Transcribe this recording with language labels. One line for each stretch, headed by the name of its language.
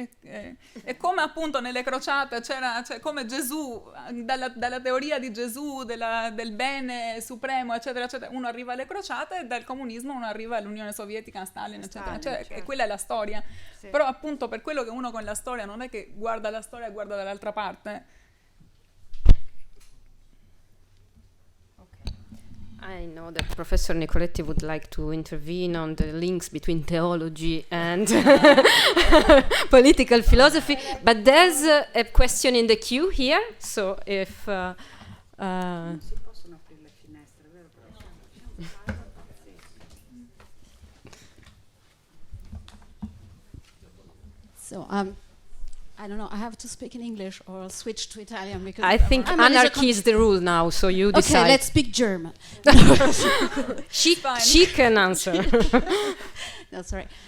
Italian: E come appunto nelle crociate c'era, cioè, come Gesù, dalla teoria di Gesù, del bene supremo, eccetera, eccetera, uno arriva alle crociate e dal comunismo uno arriva all'Unione Sovietica, a Stalin, eccetera. Cioè, e quella è la storia. Sì. Però appunto per quello che uno con la storia non è che guarda la storia e guarda dall'altra parte.
English: I know that Professor Nicoletti would like to intervene on the links between theology and political philosophy, but there's a question in the queue here, so if...
Italian: Non si possono aprire le finestre, vero?
English: So, I don't know, I have to speak in English or switch to Italian because I think anarchy is the rule now, so you decide. Okay, let's speak German. She can answer. No, sorry.